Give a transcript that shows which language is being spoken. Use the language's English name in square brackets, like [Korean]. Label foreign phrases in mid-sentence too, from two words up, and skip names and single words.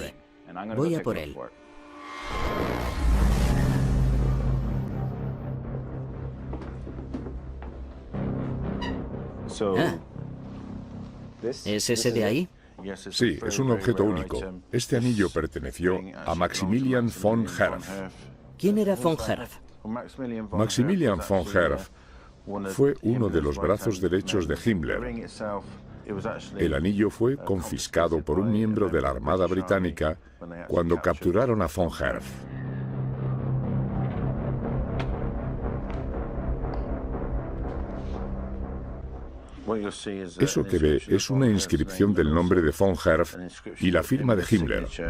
[Spanish] Voy a por él. ¿Es ese de ahí? Sí, es un objeto único. Este anillo perteneció a Maximilian von Herf. ¿Quién era von Herf? Maximilian von Herf fue uno de los brazos derechos de Himmler. El anillo fue confiscado por un miembro de la Armada Británica cuando capturaron a von Herf. Eso que ve es una inscripción del nombre de von Herf y la firma de Himmler.